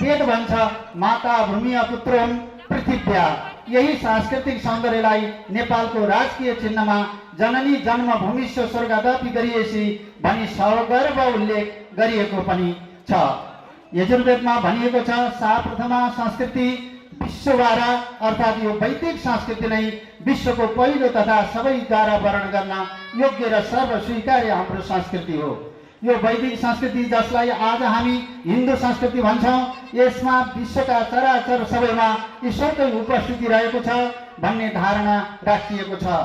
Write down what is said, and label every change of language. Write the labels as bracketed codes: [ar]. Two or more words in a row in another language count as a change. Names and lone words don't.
[ne] वेद भन्छ [sa] माता भूमि पुत्रोम पृथिव्या। [ne] यही सांस्कृतिक सौन्दर्यलाई नेपालको राजकीय चिन्हमा [sa] जननी जन्मभूमिश्च स्वर्गदपि गरिएसी [ne] भनी सगर्व उल्लेख गरिएको पनि छ। यजुर्वेदमा भनिएको छ [sa] सा प्रथमा संस्कृति विश्ववारा, [ne] अर्थात् यो वैदिक संस्कृति नै विश्वको पहिलो तथा सबैद्वारा वर्णन गर्न योग्य र सर्वस्वीकार्य हाम्रो संस्कृति हो। यो वैदिक संस्कृति जसलाई आज हामी हिन्दू संस्कृति भन्छौँ, यसमा विश्वका चराचर सबैमा ईश्वरकै उपस्थिति रहेको छ भन्ने धारणा राखिएको छ।